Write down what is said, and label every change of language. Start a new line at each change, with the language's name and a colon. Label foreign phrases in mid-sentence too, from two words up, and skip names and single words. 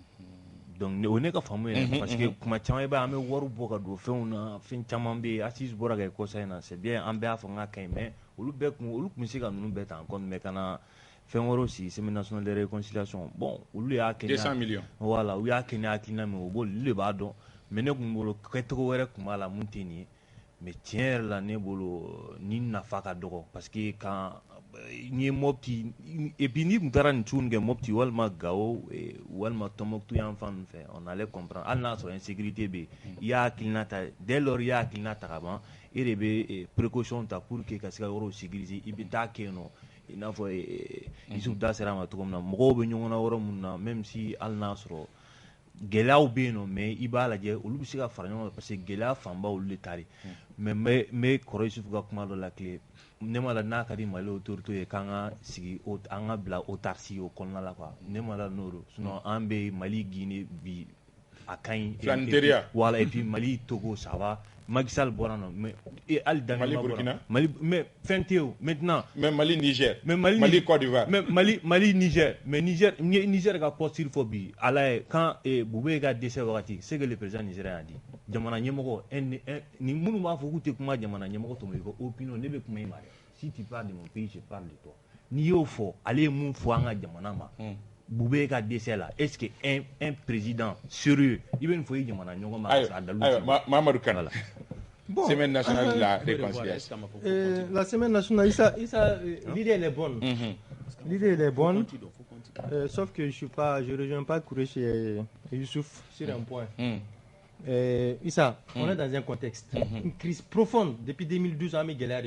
Bambara: donc o ne ka faamu yɛrɛ parce que kuma caman i b'a ye an bɛ wari bɔ ka don fɛnw na fɛn caman bɛ yen Assise bɔra ka kɔsa in na
French: c'est bien
Bambara: an bɛɛ y'a fɔ n k'a ka ɲi mais olu tun bɛ se ka ninnu bɛɛ ta
French: en compte
Bambara: mais ka na fɛn wɛrɛw sigi
French: semaine nationale de réconciliation
Bambara: bon olu y'a kɛ
French: 200 millions
Bambara: voilà u y'a kɛ ni hakilina min ye olu de b'a dɔn mais ne tun bolo kɛcogo wɛrɛ tun b'a la mun tɛ nin ye mais tiɲɛ yɛrɛ la ne bolo ni nafa ka dɔgɔ
French: parce que quand
Bambara: n'i ye Mopti
French: et puis
Bambara: n'i tun taara nin cogo min kɛ Mopti walima Gao walima Tombouctou yan fan ninnu fɛ
French: on allait comprendre
Bambara: hali n'a sɔrɔ insécurité bɛ yen i y'a hakilina ta
French: dès lors
Bambara: i y'a hakilina ta ka ban e de bɛ précaution ta
French: pour que
Bambara: ka se ka yɔrɔw sécuriser i bɛ taa kɛ yen nɔ i n'a fɔ Yusuf da sera a ma cogo min na mɔgɔw bɛ ɲɔgɔn na yɔrɔ minnu na
French: même si
Bambara: hali n'a sɔrɔ gɛlɛyaw bɛ yen nɔ mais i b'a lajɛ olu bɛ se ka fara ɲɔgɔn kan
French: parce que
Bambara: gɛlɛya fanba olu de ta de mais n bɛ kɔrɔ Yusufu ka kuma dɔ la tile ne ma la n'a ka di Mali autorité ye k'an ka sigi an ka bila autarcie o kɔnɔna la quoi ne ma la n'o don sinon an bɛ Mali Guinée bi a ka ɲi
French: voilà et puis
Bambara: Mali Togo
French: ça va
Bambara: Macky Sall bɔra nɔ mais hali Mali Burkina Mali mais fɛn tɛ o maintenant mais Mali Niger mais Mali Côte d'Ivoire mais Mali Niger mais Niger ka posture fɔ bi ala ye quand Boubé ka décès wagati
French: c'est que le président nigérien a dit
Bambara: jamana ɲɛmɔgɔ ni minnu b'a fɔ k'u tɛ kuma jamana ɲɛmɔgɔ tɔmɔ i ko opinion ne bɛ kuma i ma dɛ
French: si tu parles de mon pays je parle de toi
Bambara: n'i y'o fɔ ale ye mun fɔ an ka jamana ma Boubé ka décès
French: là est-ce que un président sérieux il
Bambara: bɛ nin fɔ i jamana ɲɔgɔn ma a dalu Mamadou Kane
French: Bon, semaine nationale de la réconciliation. La semaine nationale, l'idée elle est bonne. L'idée elle est bonne. Sauf que je rejoins pas Kourechi et Youssouf sur un point. Issa, on est dans un contexte, une crise profonde depuis 2012 à Miguel.